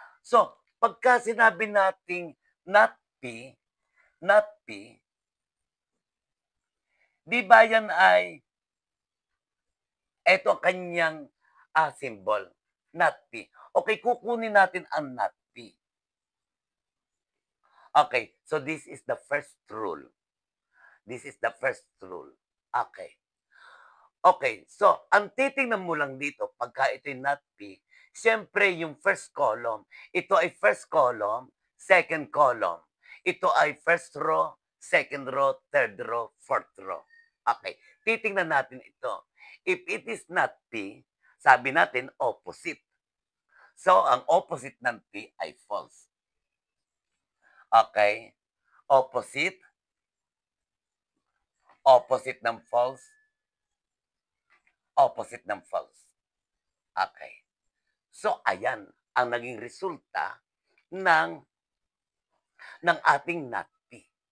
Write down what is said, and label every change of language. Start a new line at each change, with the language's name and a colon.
Filipino: So, pagka sinabi nating not P, di ba yan ay, ito ang kanyang symbol, not P. Okay, kukunin natin ang not P.
English: Okay, so this is the first rule. This is the first rule.
Filipino: Okay. Okay, so ang titingnan mo lang dito, pagka ito'y not P, siyempre yung first column, ito ay first column, second column. Ito ay first row, second row, third row, fourth row. Okay, titingnan natin ito.
English: If it is not P,
Filipino: sabi natin opposite. So, ang opposite ng P ay false.
English: Okay? Opposite.
Filipino: Opposite ng false. Opposite ng false. Okay. So, ayan ang naging resulta ng ating not P.